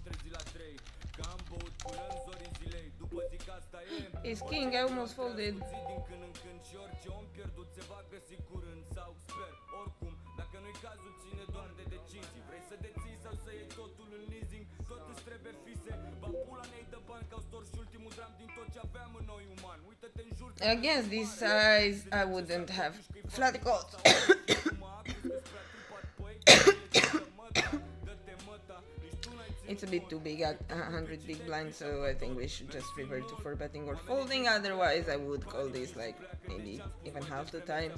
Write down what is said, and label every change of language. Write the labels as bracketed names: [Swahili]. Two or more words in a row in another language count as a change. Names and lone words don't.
[English] Ace king, I almost folded. [Romanian] când în când și orice om pierdut se va găsi curând sau sper. Oricum, dacă nu-i cazul, ține doar de decizii. Vrei să deții sau să iei totul în leasing? Tot îți trebuie fise. Ba pula ne-i dă bani că au stors și ultimul dram din tot ce aveam în noi uman. Uită-te în jur. [English] Against this size, I wouldn't have flat gold. It's a bit too big at 100 big blinds, so I think we should just revert to 4 betting or folding. Otherwise, I would call this like maybe even half the times.